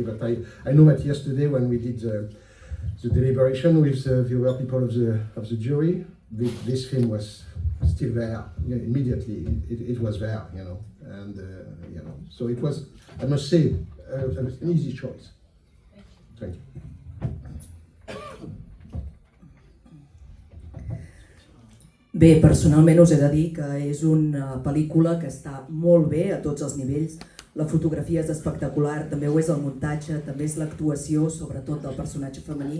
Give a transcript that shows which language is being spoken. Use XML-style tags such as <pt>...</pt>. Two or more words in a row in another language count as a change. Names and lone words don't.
<en>But I know that yesterday when we did the deliberation with the other people of the jury, this film was still there, you know, immediately. It was there, you know, and you know, so it was, I must say, an easy choice. Thank you.</en> <ca>Bé, personalment us he de dir que és una pel·lícula que està molt bé a tots els nivells. La fotografia és espectacular, també ho és el muntatge, també és l'actuació, sobretot del personatge femení.</ca>